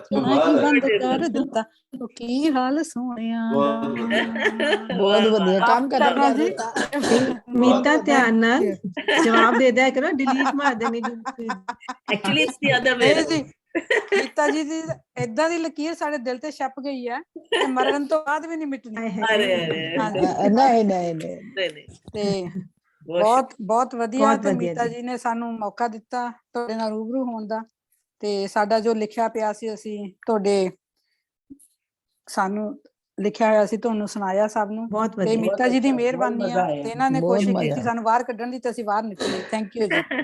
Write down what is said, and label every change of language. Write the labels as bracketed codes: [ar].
[pa] ਬੰਦ ਕਰ ਦਿੱਤਾ ਉਹ ਕੀ ਹਾਲ ਸੋਹਣਿਆਂ ਦਾ ਬਹੁਤ ਵਧੀਆ ਕੰਮ ਕਰਨਾ ਜੀ मीता ध्यान नाल जवाब दे दिया करो डिलीट मार देनी [en] actually it's the other way [pa] ਜੀ मीता जी ਦੀ ਏਦਾਂ ਦੀ ਲਕੀਰ ਸਾਡੇ ਦਿਲ ਤੇ ਛਪ ਗਈ ਹੈ ਤੇ ਮਰਨ ਤੋਂ ਬਾਅਦ ਵੀ ਨਹੀਂ ਮਿਟਣੀ ਨਹੀਂ ਤੇ ਬਹੁਤ ਵਧੀਆ ਤੇ ਮੀਤਾ ਜੀ ਨੇ ਸਾਨੂੰ ਮੌਕਾ ਦਿੱਤਾ ਤੁਹਾਡੇ ਨਾਲ ਰੂਬਰੂ ਹੋਣ ਦਾ ਤੇ ਸਾਡਾ ਜੋ ਲਿਖਿਆ ਪਿਆ ਸੀ ਅਸੀਂ ਤੁਹਾਡੇ ਸਾਨੂੰ ਲਿਖਿਆ ਹੋਇਆ ਸੀ ਤੁਹਾਨੂੰ ਸੁਣਾਇਆ ਸਭ ਨੂੰ ਤੇ ਮੀਤਾ ਜੀ ਦੀ ਮਿਹਰਬਾਨੀ ਆ ਤੇ ਇਹਨਾਂ ਨੇ ਕੋਸ਼ਿਸ਼ ਕੀਤੀ ਸਾਨੂੰ ਬਾਹਰ ਕੱਢਣ ਦੀ ਤੇ ਅਸੀਂ ਬਾਹਰ ਨਿਕਲੇ ਥੈਂਕ ਯੂ ਜੀ